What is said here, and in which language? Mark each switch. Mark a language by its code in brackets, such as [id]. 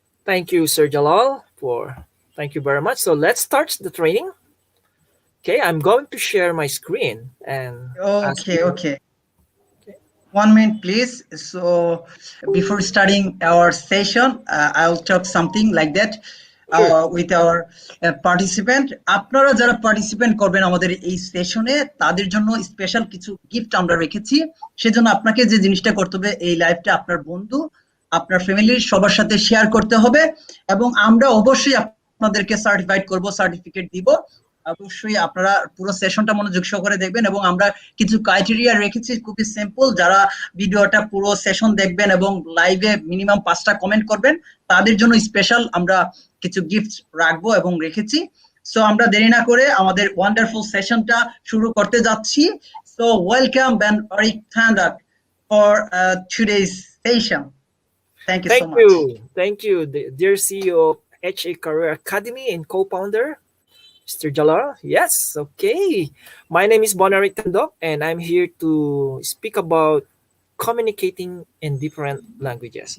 [en] Thank you, Sir Jalal, thank you very much. So let's start the training. Okay, I'm going to share my screen and ask Okay, you. okay. 1 minute, please. So before starting our session, I'll talk something like that with our participant. [bn] আপনারা যারা participant করবেন আমাদের এই সেশনে, তাদের জন্য special কিছু gift আমরা রেখেছি। সেজন্য আপনাকে যে জিনিসটা করতে হবে, এই লাইভটা আপনার বন্ধু, আপনার ফ্যামিলির সবার সাথে শেয়ার করতে হবে, এবং আমরা অবশ্যই আপনাদেরকে সার্টিফাইড করব, সার্টিফিকেট দিব। অবশ্যই আপনারা পুরো সেশনটা মনোযোগ সহকারে দেখবেন, এবং আমরা কিছু ক্রাইটেরিয়া রেখেছি খুবই সিম্পল। যারা ভিডিওটা পুরো সেশন দেখবেন এবং লাইভে মিনিমাম 5টা কমেন্ট করবেন, তাদের জন্য স্পেশাল আমরা কিছু গিফট রাখবো এবং রেখেছি। সো আমরা দেরি না করে আমাদের ওয়ান্ডারফুল সেশনটা শুরু করতে যাচ্ছি। [en] So welcome Ben Eric Tandak for today's session. Thank you so much. Thank you, dear CEO of HA Career Academy and co-founder, Mr. Jalal. Yes, okay. My name is Bonarik Tandok, and I'm here to speak about communicating in different languages.